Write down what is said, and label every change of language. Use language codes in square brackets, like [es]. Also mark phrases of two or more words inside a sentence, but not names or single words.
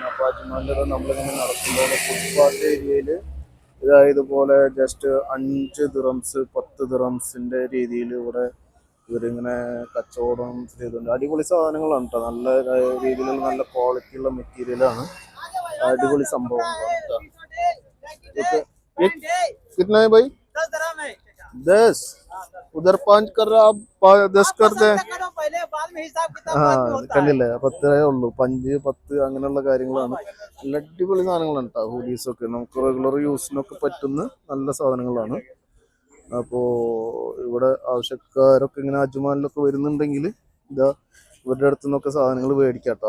[ml] അപ്പോൾ അജ്മാലിൽ നമ്മളിങ്ങനെ നടക്കുമ്പോൾ ഫുട്പാത്ത് ഏരിയയിൽ ഇതുപോലെ ജസ്റ്റ് 5 ദിറംസ് 10 ദിറംസിൻ്റെ രീതിയിൽ ഇവിടെ ഇവരിങ്ങനെ കച്ചവടം ചെയ്തുകൊണ്ട് അടിപൊളി സാധനങ്ങളാണ് കേട്ടോ. നല്ല രീതിയിലുള്ള നല്ല ക്വാളിറ്റിയുള്ള മെറ്റീരിയലാണ്. [hi] अड़बड़ी संभव कितना है भाई 10 उधर 5 कर रहा आप 10 कर दे [ml] കണ്ടില്ലേ 10 ഉള്ളൂ 5 10 അങ്ങനെയുള്ള കാര്യങ്ങളാണ്. നല്ല അടിപൊളി സാധനങ്ങളാണ് കേട്ടോ. ഹൂഡീസൊക്കെ നമുക്ക് [en] regular use [ml] പറ്റുന്ന നല്ല സാധനങ്ങളാണ്. അപ്പോൾ ഇവിടെ ആവശ്യക്കാരൊക്കെ ഇങ്ങനെ അജ്മാനിലൊക്കെ വരുന്നുണ്ടെങ്കിൽ ഇതാ ഇവരുടെ അടുത്ത് നിന്നൊക്കെ സാധനങ്ങൾ മേടിക്കാം കേട്ടോ.